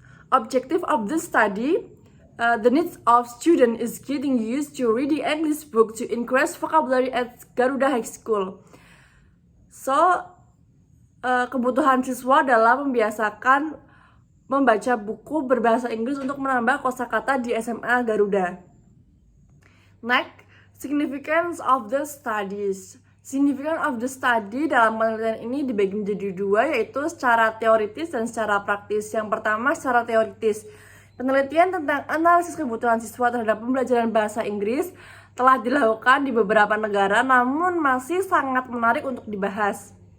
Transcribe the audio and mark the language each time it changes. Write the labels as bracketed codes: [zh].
[en] Objective of the study, the needs of student is getting used to reading English book to increase vocabulary at Garuda High School. [id] So, kebutuhan siswa dalam membiasakan membaca buku berbahasa Inggris untuk menambah kosakata di SMA Garuda. [en] Next, significance of the studies. Significance of the study [id] dalam penelitian ini dibagi menjadi dua, yaitu secara teoritis dan secara praktis. Yang pertama, secara teoritis. Penelitian tentang analisis kebutuhan siswa terhadap pembelajaran bahasa Inggris telah dilakukan di beberapa negara, namun masih sangat menarik untuk dibahas.